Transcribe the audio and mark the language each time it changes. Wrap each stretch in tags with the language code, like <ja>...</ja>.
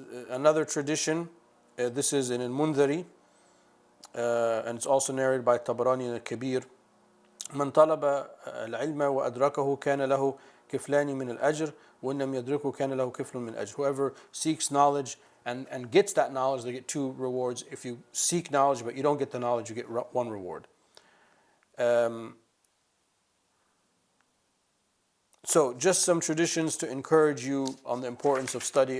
<en>Another tradition, this is in al-Mundhari, and it's also narrated by Tabarani in al-Kabir.</en> <ar>من طلب العلم وأدركه كان له كفلان من الأجر وإن لم يدركه كان له كفل من الأجر.</ar> <en>Whoever seeks knowledge and gets that knowledge, they get two rewards. If you seek knowledge but you don't get the knowledge, you get one reward. So just some traditions to encourage you on the importance of study.</en>